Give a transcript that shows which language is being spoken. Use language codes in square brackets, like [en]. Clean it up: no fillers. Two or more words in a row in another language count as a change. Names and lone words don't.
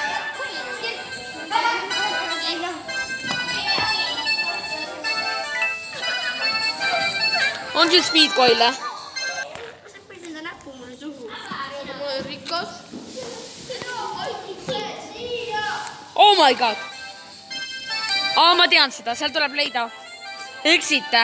[et] On see [en] speed coil? [et] Sa panid enda näpu mulle suhu. Ma olen rikas. [en] Oh my god. [et] Ma tean seda, seal tuleb leida exit.